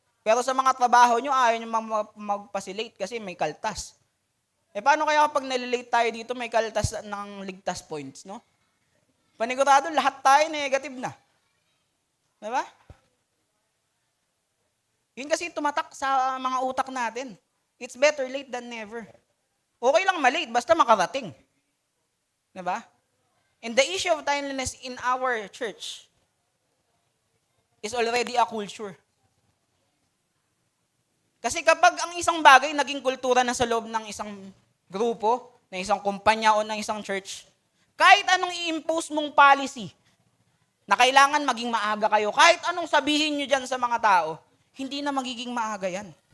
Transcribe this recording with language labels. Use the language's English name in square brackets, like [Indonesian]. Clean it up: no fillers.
[Filipino] Pero sa mga trabaho nyo, ayaw nyo magpasilate kasi may kaltas. Paano kaya kapag nalilate tayo dito, may kaltas ng ligtas points, no? Panigurado, lahat tayo negative na. Diba? Yun kasi tumatak sa mga utak natin. [English] It's better late than never. [Filipino] Okay lang malate, basta makarating. Diba? [English] And the issue of timeliness in our church is already a culture. [Filipino] Kasi kapag ang isang bagay naging kultura na sa loob ng isang grupo, ng isang kumpanya o ng isang church, kahit anong i-impose mong policy na kailangan maging maaga kayo, kahit anong sabihin nyo dyan sa mga tao, hindi na magiging maaga yan.